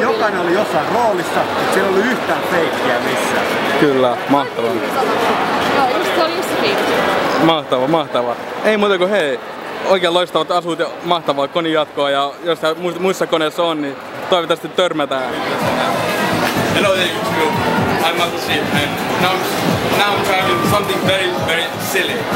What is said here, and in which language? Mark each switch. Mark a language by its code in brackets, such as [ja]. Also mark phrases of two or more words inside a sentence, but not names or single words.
[fi] Jokainen oli jossain roolissa, siellä ei ollut yhtään feikkiä missään. Kyllä, mahtavaa. Joo, se oli just se fiilis. Mahtavaa. Ei muuta kuin hei, oikein loistavat asut ja mahtavaa konin jatkoa ja jos muissa koneissa on, niin toivottavasti törmätään. [en] Hello there YouTube, I'm Matushi and now I'm trying something very silly.